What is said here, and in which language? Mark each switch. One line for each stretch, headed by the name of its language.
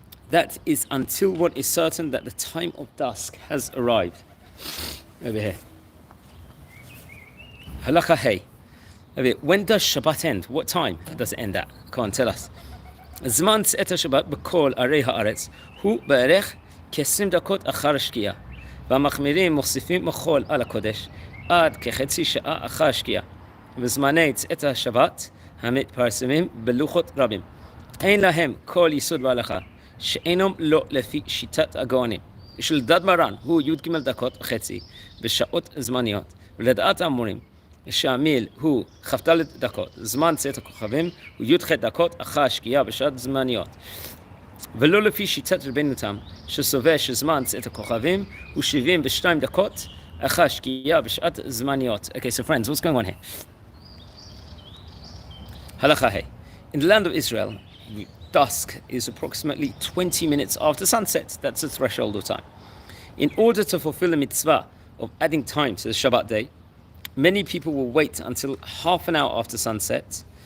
English: That is until one is certain that the time of dusk has arrived. Over here. Halacha hey. When does Shabbat end? What time does it end at? Come on, tell us.
Hebrew: Zman tzet Shabbat b'kol arei haaretz hu ba'erech כ-20 דקות אחר השקיעה. והמחמירים מוסיפים מחול על הקודש עד כחצי שעה אחר השקיעה. וזמני צאת השבת המתפרסמים בלוחות רבים. אין להם כל יסוד בהלכה, שאינם לא לפי שיטת הגאונים. של דד מרן הוא י"ג דקות וחצי בשעות זמניות. ולדעת האמורים, שהמיל הוא כ"ד דקות, זמן צאת הכוכבים הוא י"ח דקות אחר השקיעה בשעות זמניות. ולא לפי שיטת רבנו תם, שסובר שזמן צאת הכוכבים הוא 72 דקות אחר השקיעה בשעת זמניות.
English: Okay, so friends, what's going on here? Halacha hey. In the land of Israel, dusk is approximately 20 minutes after sunset. That's the threshold of time. In order to fulfill the mitzvah of adding time to the Shabbat day, many people will wait until half an hour after sunset.